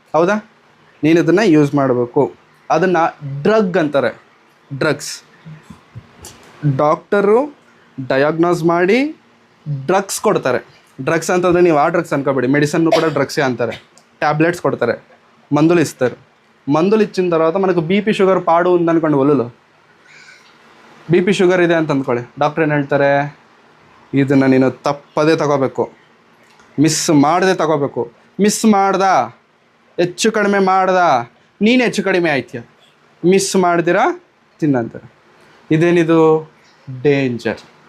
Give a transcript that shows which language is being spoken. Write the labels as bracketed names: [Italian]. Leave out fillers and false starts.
[Kannada] ಹೌದಾ? ನೀನು ಇದನ್ನು ಯೂಸ್ ಮಾಡಬೇಕು. ಅದನ್ನು ಡ್ರಗ್ ಅಂತಾರೆ, ಡ್ರಗ್ಸ್. ಡಾಕ್ಟರು ಡಯಾಗ್ನೋಸ್ ಮಾಡಿ ಡ್ರಗ್ಸ್ ಕೊಡ್ತಾರೆ. ಡ್ರಗ್ಸ್ ಅಂತಂದರೆ ನೀವು ಆ ಡ್ರಗ್ಸ್ ಅನ್ಕೋಬೇಡಿ, ಮೆಡಿಸನ್ನು ಕೂಡ ಡ್ರಗ್ಸೇ ಅಂತಾರೆ. ಟ್ಯಾಬ್ಲೆಟ್ಸ್ ಕೊಡ್ತಾರೆ, [Telugu] మందులు ఇస్తారు. మందులు ఇచ్చిన తర్వాత మనకు బీపీ షుగర్ పాడు ఉందనుకోండి, ఒళ్ళులో [Kannada] ಬಿ ಶುಗರ್ ಇದೆ ಅಂತ ಅಂದ್ಕೊಳ್ಳಿ. ಡಾಕ್ಟ್ರ್ ಏನು ಹೇಳ್ತಾರೆ? ಇದನ್ನು ನೀನು ತಪ್ಪದೇ ತಗೋಬೇಕು, ಮಿಸ್ ಮಾಡದೆ ತಗೋಬೇಕು. ಮಿಸ್ ಮಾಡ್ದ, ಹೆಚ್ಚು ಕಡಿಮೆ ಮಾಡ್ದ, ನೀನು ಹೆಚ್ಚು ಕಡಿಮೆ ಆಯ್ತೀಯ. ಮಿಸ್ ಮಾಡ್ದಿರಾ ತಿನ್ನಂತಾರೆ. ಇದೇನಿದು? ಡೇಂಜರ್.